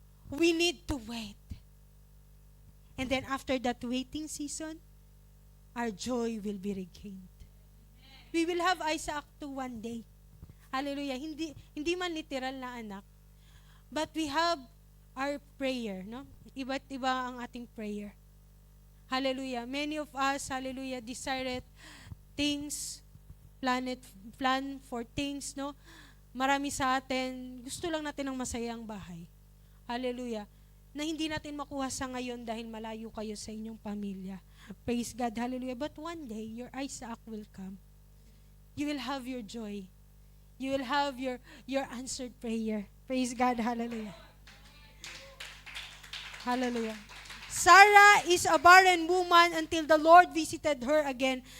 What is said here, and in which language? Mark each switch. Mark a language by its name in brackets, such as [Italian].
[English] We need to wait. And then after that waiting season, our joy will be regained. We will have Isaac to one day. Hallelujah. [Filipino] Hindi man literal na anak. [English] But we have our prayer, no? [Filipino] Iba't iba ang ating prayer. Hallelujah. [English] Many of us, hallelujah, desired things, plan for things, no? [Filipino] Marami sa atin, gusto lang natin ng masayang bahay. Hallelujah. Na hindi natin makuha sa ngayon dahil malayo kayo sa inyong pamilya. [English] Praise God. Hallelujah. But one day, your Isaac will come. You will have your joy. You will have your answered prayer. Praise God. Hallelujah. Hallelujah. Sarah is a barren woman until the Lord visited her again.